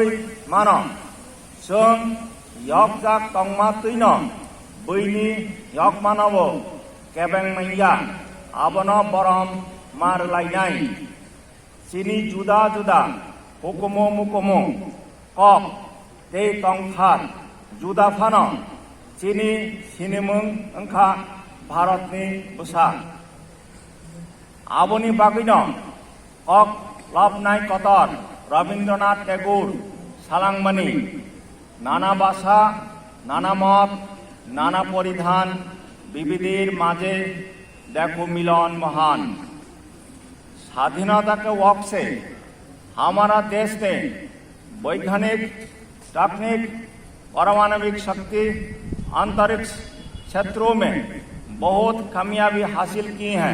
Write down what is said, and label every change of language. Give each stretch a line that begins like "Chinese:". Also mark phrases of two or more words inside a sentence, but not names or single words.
Konkani: मानो जों यकजाक तंमा तैनो बैनि यकमानबो केबें मैया आबनो बरम मार लायनाय चिनि जुदा जुदा हुकुमो मुकुमो कक तै तंखार जुदा फानो चिनि सिनेमुं अंखा भारतनि बुसा आबनि बागैनो कक लाबनाय कतर रवीन्द्रनाथ टेगोर सालांमानि नाना
Bangla: ভাষা নানা মত নানা পরিধান বিবিধের মাঝে দেখো মিলন মহান
Hindi: स्वाधीनता के वक्त से हमारा देश ने वैज्ञानिक तकनीक पारमाणविक शक्ति अंतरिक्ष क्षेत्रों में बहुत कामयाबी हासिल की हैं।